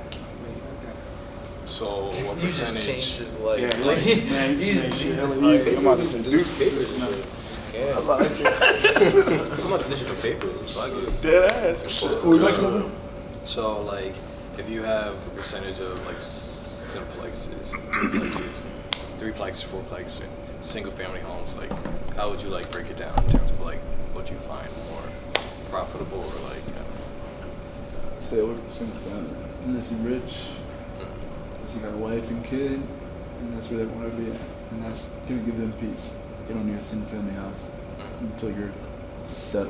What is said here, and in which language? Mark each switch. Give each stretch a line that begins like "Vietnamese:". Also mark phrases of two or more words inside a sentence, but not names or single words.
English: So what You just percentage? changed his life. Yeah, Like, man, you just made shit hella Like, easy. I'm about to produce papers. I'm about to finish some papers. Fuck it. Dead ass. Would you like something? So like, if you have a percentage of like simplexes, duplexes, threeplexes, fourplexes, and single family homes, like how would you like break it down in terms of like what you find more profitable or like? I don't know. Say over single family. Unless you're rich, unless you got a wife and kid, and that's where they want to be at. And that's gonna give them peace. You don't need a single family house until you're settled.